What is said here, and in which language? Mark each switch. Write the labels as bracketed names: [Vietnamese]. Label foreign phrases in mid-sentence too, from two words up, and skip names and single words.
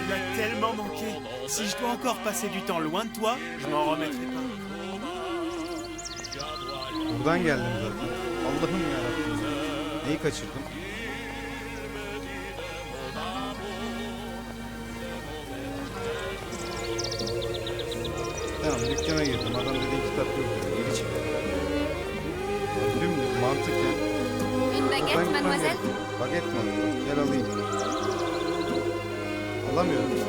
[French] tellement manqué. Si je dois encore passer du temps loin de toi, je m'en remettrai pas. [Turkish] Buradan geldim zaten. Allah'ım yarabbim. Neyi kaçırdım? Tamam, dükkana girdim. Adam dedi kitap yok. Geri çıktı. Dümdüz mantık ya. [French] Une baguette, mademoiselle? [Turkish] Baget mi? Gel alayım. Alamıyorum.